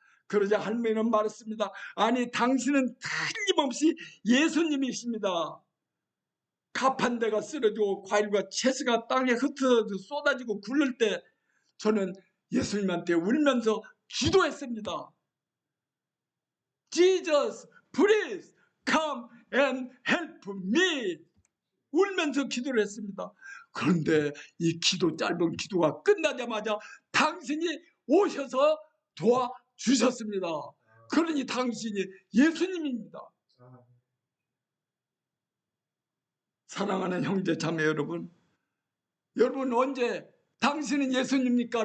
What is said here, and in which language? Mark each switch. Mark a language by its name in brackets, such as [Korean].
[Korean] 그러자 할머니는 말했습니다. 아니 당신은 틀림없이 예수님이십니다. 가판대가 쓰러지고 과일과 채소가 땅에 흩어져 쏟아지고 굴릴 때 저는 예수님한테 울면서 기도했습니다. [English] Jesus, please come and help me. [Korean] 울면서 기도를 했습니다. 그런데 이 기도 짧은 기도가 끝나자마자 당신이 오셔서 도와주셨습니다. 그러니 당신이 예수님입니다. 사랑하는 형제 자매 여러분, 여러분 언제 당신은 예수님입니까?